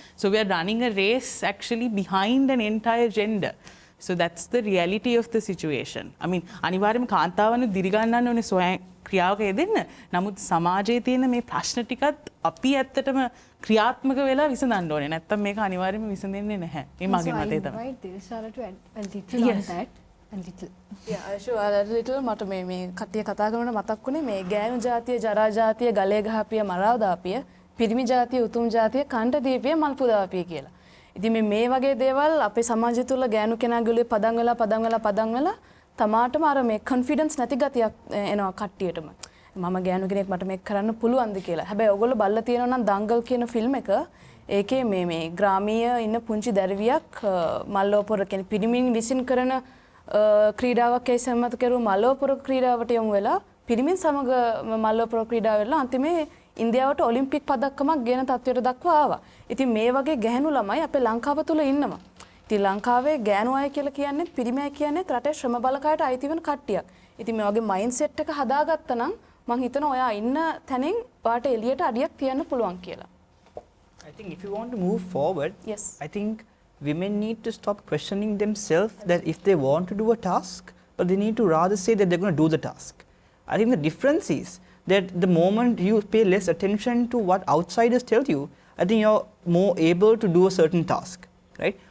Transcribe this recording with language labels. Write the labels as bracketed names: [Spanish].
[English] So we are running a race actually behind an entire gender. So that's the reality of the situation. I mean, [Sinhala] අනිවාර්යයෙන්ම කාන්තාවන්ව දිරිගන්නන්න ඕනේ සොයන් ක්‍රියාවක යෙදෙන්න. නමුත් සමාජයේ තියෙන මේ ප්‍රශ්න ටිකත් අපි ඇත්තටම ක්‍රියාත්මක වෙලා විසඳන්න ඕනේ. නැත්තම් මේක අනිවාර්යයෙන්ම විසඳෙන්නේ නැහැ. මේ මගේ මතය තමයි. [English] Right, Dilshara to add a little on that. A little. Yeah, sure. A little [Sinhala] මට මේ කට්ටිය කතා කරනකොට මතක් වුණේ මේ ගෑනු ජාතිය, ජරා ජාතිය, ගලේ ගහපිය, මරාව දාපිය, පිරිමි ජාතිය, උතුම් ජාතිය, කණ්ඩ දීපිය, මල් පුදාපිය කියලා. ඉතින් මේ වගේ දේවල් අපේ සමාජය තුළ ගෑනු කෙනාගුලේ පදම් වෙලා තමාටම අර මේ කොන්ෆිඩන්ස් නැති ගතියක් එනවා කට්ටියටම. මම ගෑනු කෙනෙක් මට මේක කරන්න පුළුවන්ද කියලා. හැබැයි ඔයගොල්ලෝ බලලා තියෙනවා නම් දංගල් කියන ෆිල්ම් එක ඒකේ මේ ග්‍රාමීය ඉන්න පුංචි දරුවියක් මල්ලෝපොර කියන්නේ පිරිමින් විසින් කරන ක්‍රීඩාවක් ඒ සම්මත කරු මල්ලෝපොර ක්‍රීඩාවට යොමු වෙලා පිරිමින් සමග මල්ලෝපොර ක්‍රීඩාව වෙලා අන්තිමේ ඉන්දියාවට ඔලිම්පික් පදක්කමක් ගෙන තත්ත්වයට දක්වා ආවා. ඉතින් මේ වගේ ගැහැණු ළමයි අපේ ලංකාව තුල ඉන්නවා. ඉතින් ලංකාවේ ගෑනු අය කියලා කියන්නේ පිරිමි අය කියන්නේ රටේ ශ්‍රම බලකායට අයිති වෙන කට්ටියක්. ඉතින් මේ වගේ මයින්ඩ් සෙට් එක හදාගත්තා නම් මම හිතනවා ඔයා ඉන්න තැනින් ඔයාට එළියට අඩියක් තියන්න පුළුවන් කියලා. [English] I think if you want to move forward, Yes. I think women need to stop questioning themselves that if they want to do a task, but they need to rather say that they're going to do the task. I think the difference is that the moment you pay less attention to what outsiders tell you, I think you're more able to do a certain task, right?